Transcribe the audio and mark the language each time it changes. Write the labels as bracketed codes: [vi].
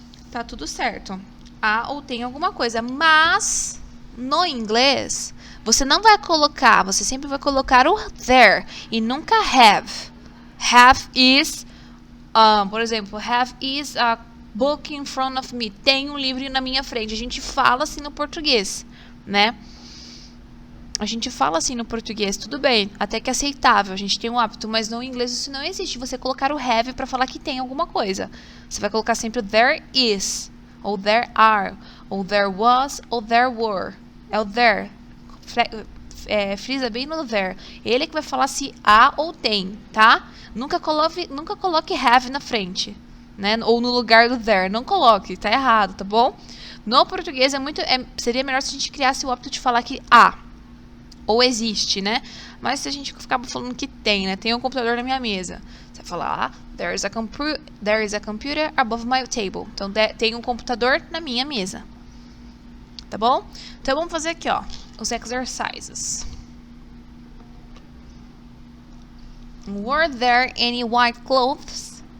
[pt] Tá tudo certo. Há ou tem alguma coisa. Mas, no inglês, você não vai colocar, você sempre vai colocar o there e nunca have. [en] Have is, [pt] por exemplo, [en] have is a book in front of me. [pt] Tem um livro na minha frente. A gente fala assim no português, né? A gente fala assim no português, tudo bem, até que é aceitável, a gente tem um hábito, mas no inglês isso não existe, você colocar o have para falar que tem alguma coisa. Você vai colocar sempre o [en] there is, [pt] ou [en] there are, [pt] ou [en] there was, [pt] ou [en] there were. [pt] É o there. Frisa bem no there. Ele que vai falar se há ou tem, tá? Nunca coloque have na frente, né? Ou no lugar do there. Não coloque, tá errado, tá bom? No português seria melhor se a gente criasse o hábito de falar que há. Ou existe, né? Mas se a gente ficava falando que tem, né? Tem um computador na minha mesa. Você vai falar, [en] there is a computer above my table. [pt] Então, tem um computador na minha mesa. Tá bom? Então, vamos fazer aqui, ó, os exercises. [en] Were there any white clothes?